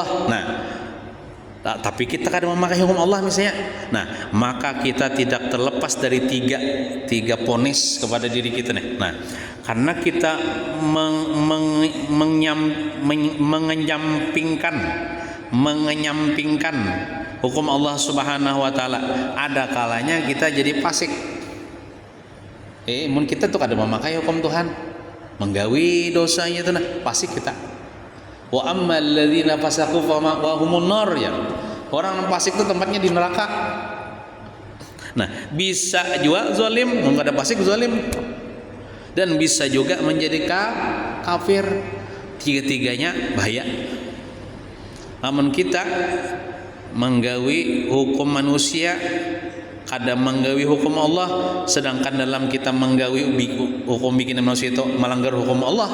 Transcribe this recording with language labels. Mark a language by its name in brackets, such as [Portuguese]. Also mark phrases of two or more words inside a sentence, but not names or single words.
[Indonesian] Nah tapi kita kadang memakai hukum Allah misalnya, nah maka kita tidak terlepas dari tiga ponis kepada diri kita nih. Nah karena kita mengenyampingkan hukum Allah [Arabic] سبحانه وتعالى, [Indonesian] ada kalanya kita jadi fasik. [Banjar] Mun kita tuh kada memakai hukum Tuhan, menggawi dosanya itu nah fasik kita. [Arabic] وأما الذين فسقوا فمأواهم النار ya. [Indonesian] Orang fasik itu tempatnya di neraka. Nah, bisa juga zalim, enggak ada fasik zalim. Dan bisa juga menjadi kafir. Tiga-tiganya bahaya. Namun kita menggawi hukum manusia, kadang menggawi hukum Allah, sedangkan dalam kita menggawi hukum bikin manusia itu melanggar hukum Allah.